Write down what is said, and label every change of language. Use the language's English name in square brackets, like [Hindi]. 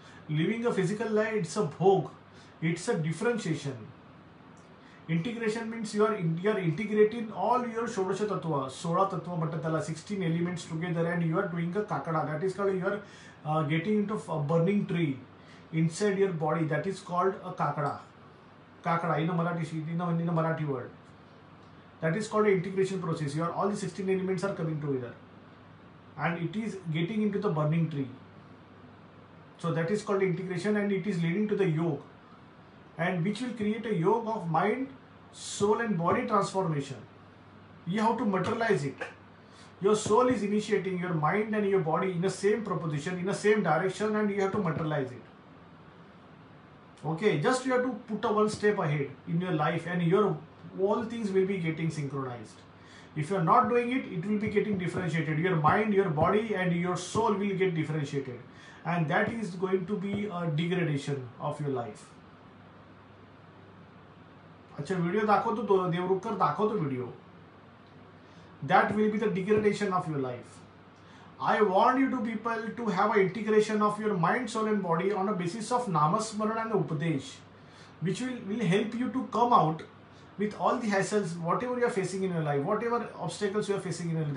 [English] Living a physical life it's a भोग. It's a differentiation. Integration means you are integrating all your षोडश तत्व. [Marathi] 16 तत्व म्हणतात त्याला, [English] 16 elements together, and you are doing a काकडा. That is called, you are getting into burning tree inside your body. That is called a काकडा [Marathi] in a Marathi word. [English] That is called an integration process. All the 16 elements are coming together, and it is getting into the burning tree. So that is called integration, and it is leading to the yoga, and which will create a yoga of mind, soul, and body transformation. You have to materialize it. Your soul is initiating your mind and your body in the same proposition, in the same direction, and you have to materialize it. Okay, just you have to put a one step ahead in your life, and your all things will be getting synchronized. If you are not doing it, it will be getting differentiated. Your mind, your body, and your soul will get differentiated, and that is going to be a degradation of your life. [Marathi] अच्छा, video दाखवतो देवरुखकर, दाखवतो video. [English] That will be the degradation of your life. I want you to people to have an integration of your mind, soul, and body on a basis of namasmaran and upadesh, which will help you to come out with all the hassles, whatever you are facing in your life, whatever obstacles you are facing in your life.